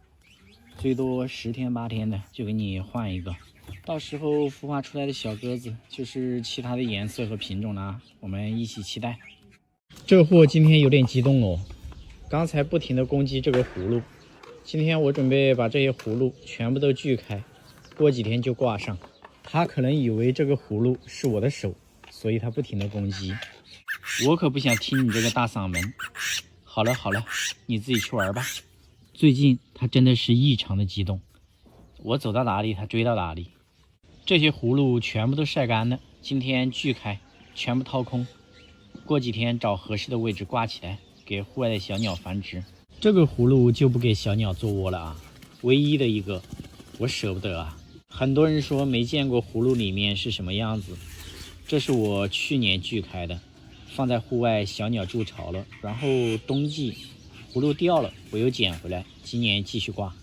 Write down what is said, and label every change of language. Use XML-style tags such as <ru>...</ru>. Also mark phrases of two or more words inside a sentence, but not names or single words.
<zh>最多10天8天的就给你換一個，到時候孵化出来的小鴿子就是其他的顏色和品種啦，我們一起期待。這貨今天有點激動哦，剛才不停的攻擊這個葫蘆，今天我準備把這些葫蘆全部都鋸開，過幾天就掛上。他可能以為這個葫蘆是我的手，所以他不停的攻擊。我可不想聽你這個大嗓門。好了，你自己去玩吧。最近他真的是異常的激動，我走到哪裡他追到哪裡。這些葫蘆全部都曬乾了，今天鋸開，全部掏空，過幾天找合適的位置掛起來，給戶外的小鳥繁殖。這個葫蘆就不給小鳥做窩了啊，唯一的一個，我捨不得啊。很多人說沒見過葫蘆裡面是什麼樣子，這是我去年鋸開的，放在戶外小鳥築巢了，然後冬季葫蘆掉了，我又撿回來，今年繼續掛。</zh>